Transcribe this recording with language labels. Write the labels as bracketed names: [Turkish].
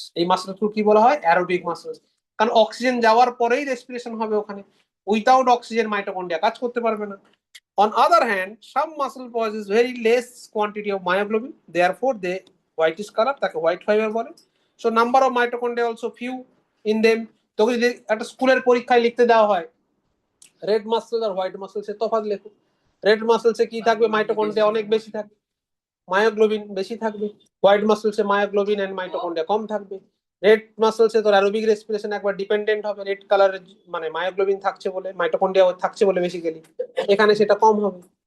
[Bangla] এই মাসেলগুলো কি বলা হয়, aerobic muscles, কারণ অক্সিজেন যাওয়ার পরেই রেসপিরেশন হবে ওখানে, উইথাউট অক্সিজেন মাইটোকন্ড্রিয়া কাজ করতে পারবে না। [English] On other hand, some muscle possess very less quantity of myoglobin, therefore they whitish color, [Bangla] তাকে white fiber বলে। [English] So number of mitochondria also few in them। [Bangla] তোকে যদি একটা স্কুলের পরীক্ষায় লিখতে দেওয়া হয় রেড মাসেল আর হোয়াইট মাসেলসের তফাৎ লেখো। রেড মাসেলসে কি থাকবে? মাইটোকন্ড্রিয়া অনেক বেশি থাকবে, মায়োগ্লোবিন বেশি থাকবে। হোয়াইট মাসেলসে মায়োগ্লোবিন এন্ড মাইটোকন্ড্রিয়া কম থাকবে। রেড মাসেলসে তোর অ্যারোবিক রেসপিরেশন একবার ডিপেন্ডেন্ট হবে, রেড কালারের মানে মায়োগ্লোবিন থাকছে বলে, মাইটোকন্ড্রিয়া থাকছে বলে বেসিক্যালি, এখানে সেটা কম হবে।